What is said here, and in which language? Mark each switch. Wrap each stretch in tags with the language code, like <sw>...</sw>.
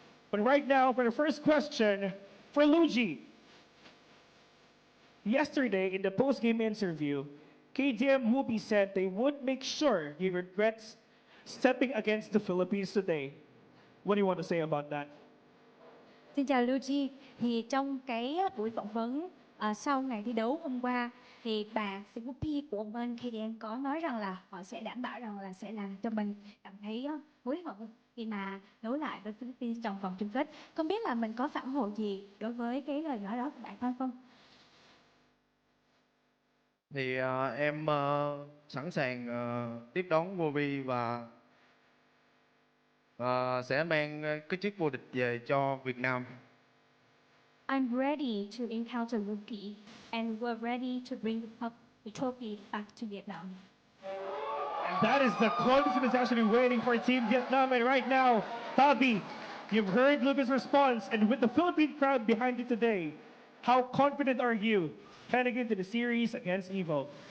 <en>But right now, for the first question, for Luigi. Yesterday, in the post-game interview, KDM Movie said they would make sure he regrets stepping against the Philippines today. What do you want to say about that?</en> <vi>Xin chào Luigi, thì trong cái buổi phỏng vấn sau ngày thi đấu hôm qua thì bạn CVP của bên KDN có nói rằng là họ sẽ đảm bảo rằng là sẽ làm cho mình cảm thấy hối hận khi mà đấu lại với Philippines trong vòng chung kết. Không biết là mình có phản hồi gì đối với cái lời nói đó của bạn không? Thì em sẵn sàng tiếp đón Bobby và sẽ mang cái chiếc vô địch về cho Việt Nam.</vi> <en>I'm ready to encounter Rookie and we're ready to bring the trophy back to Vietnam. And that is the confidence actually waiting for Team Vietnam. And right now, Bobby, you've heard Lucas' response, and with the Philippine crowd behind you today, how confident are you heading into the series against EVO?</en>